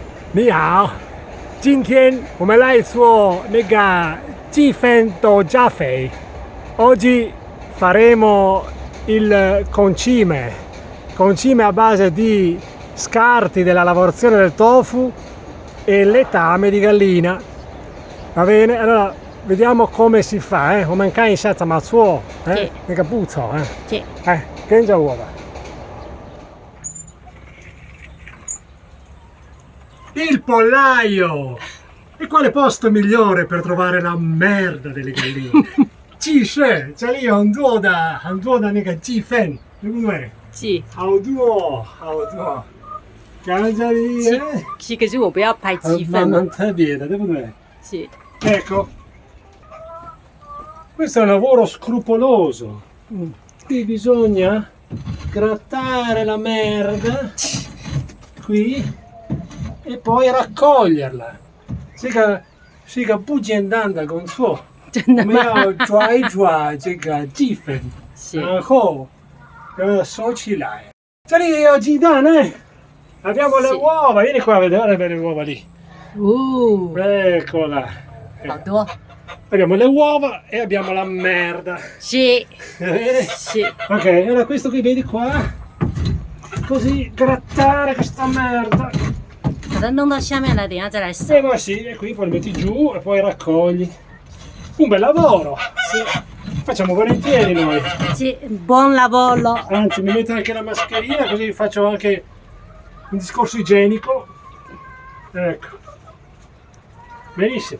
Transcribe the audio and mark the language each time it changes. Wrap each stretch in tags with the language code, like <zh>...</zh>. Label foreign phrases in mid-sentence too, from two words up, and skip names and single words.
<zh>你好，今天我们来做那个鸡粉豆加肥。</zh> <it>Oggi faremo il concime a base di scarti della lavorazione del tofu e letame di gallina. Va bene? Allora vediamo come si fa, eh?</it> <zh>我们看一下怎么做，那个步骤，跟着我吧。</zh> <it>Il pollaio! E quale posto migliore per trovare la merda delle galline?</it> <zh>鸡舍，这里有很多的那个鸡粪，对不对？是，好多。看这里，是，可是我不要拍鸡粪。蛮特别的，对不对？是。</zh> <it>Ecco, questo è un lavoro scrupoloso. Qui bisogna grattare la merda, qui, e poi raccoglierla.</it> <zh>是个不简单的工作，真的吗？我们要抓一抓这个鸡粪，然后收起来。这里也有鸡蛋</zh> <it>abbiamo le uova, vieni qua a vedere le uova lì. Eccola.</it> <zh>好多。</zh> <it>Abbiamo le uova e abbiamo la merda. Sì. Sì. Ok, allora questo qui vedi qua. Così grattare questa merda.</it> <zh>把它弄到下面来，等一下再来扫。</zh> <it>E poi sì, e qui poi li metti giù e poi raccogli. Un bel lavoro. Sì. Facciamo volentieri noi. Sì, buon lavoro. Anzi, mi metto anche la mascherina così faccio anche un discorso igienico. Ecco. Benissimo.</it>